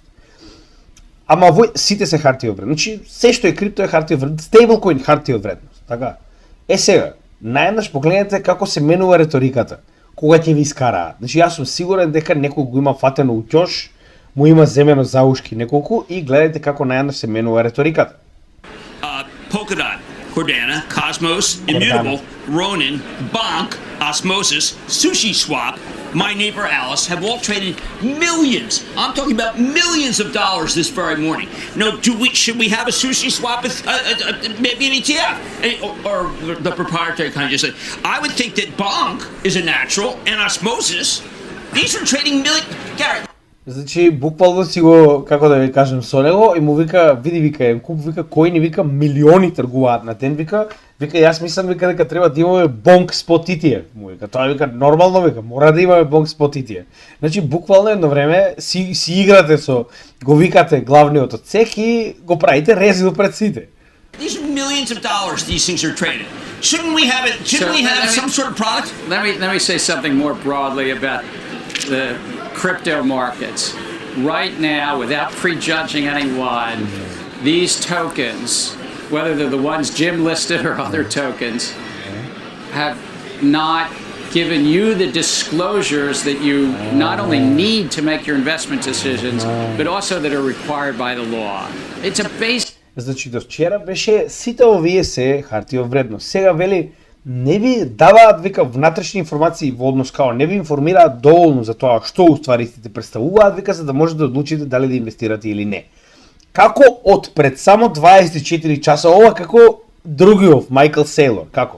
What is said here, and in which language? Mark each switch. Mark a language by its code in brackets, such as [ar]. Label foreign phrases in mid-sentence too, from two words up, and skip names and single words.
[mk] Ама вој сите се хартија од вредност. Значи, се што е крипто е хартија од вредност, стейблкоин хартија од вредност. Така. Сега, наједнаш погледнете како се менува реториката кога ќе ви искараат. Значи, јас сум сигурен дека некој го има фатено у ќош, му има земено за ушки неколку и гледајте како наједнаш се менува реториката. [en] Polkadot, Cordana, Cosmos, Immutable, Ronin, Bonk, Osmosis, Sushi Swap, my neighbor Alice have all traded millions. I'm talking about millions of dollars this very morning. Now, should we have a sushi swap with maybe an ETF or the proprietary kind? Just I would think that bonk is a natural and osmosis. These are trading Gary. [mk] Значи, буквално си го, како да ви кажем, со него и му вика, види, вика, куп, вика, кои ни, вика, милиони тргуваат на ден, вика, јас мислам, вика, дека треба да имаме [en] Bonk spot ETF. [mk] Му вика, тоа вика, нормално, вика, мора да имаме [en] Bonk spot ETF. [mk] Значи, буквално едно време си играте со, го викате главниот од цех и го правите резил пред сите. [en] These are millions of dollars these things are traded. Shouldn't we have some sort of product? Let me say something more broadly about the crypto markets. Right now, without prejudging anyone, these tokens, whether they're the ones Jim listed or other tokens, have not given you the disclosures that you not only need to make your investment decisions, but also that are required by the law. It's a basic. [mk] Значи, до вчера беше сите овие се хартија од вредност. Сега вели не ви даваат, вика, внатрешни информации во однос као не ви информираат доволно за тоа што уствари сте представуваат, вика, за да можете да одлучите дали да инвестирате или не. Како од пред само 24 часа, ова како другиот Майкл Сейлор, како?